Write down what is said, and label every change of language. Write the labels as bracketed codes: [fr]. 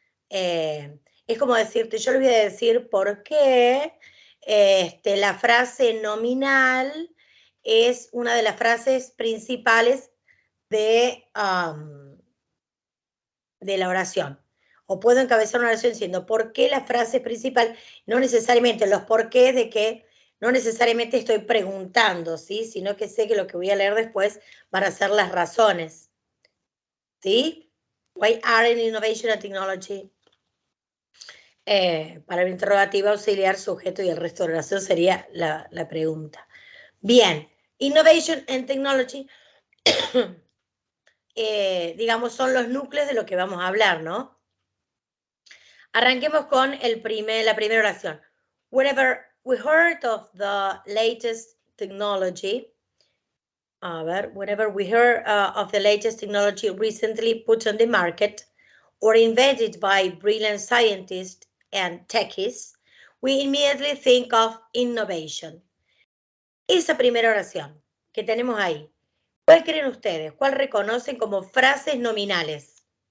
[es] Es como decirte, yo les voy a decir por qué la frase nominal es una de las frases principales de la oración. O puedo encabezar una oración diciendo por qué la frase principal, no necesariamente los porqués de que no necesariamente estoy preguntando, ¿sí? Sino que sé que lo que voy a leer después van a ser las razones. ¿Sí? [en] Why aren't innovation and technology? [es] Para el interrogativo auxiliar, sujeto y el resto de la oración sería la pregunta. Bien, [en] innovation and technology, [es] digamos, son los núcleos de lo que vamos a hablar, ¿no? Arranquemos con la primera oración. [en] Whenever we heard of the latest technology, whenever we heard of the latest technology recently put on the market or invented by brilliant scientists and techies, we immediately think of innovation. [es] Esa primera oración que tenemos ahí, ¿cuál creen ustedes? ¿Cuál reconocen como frases nominales?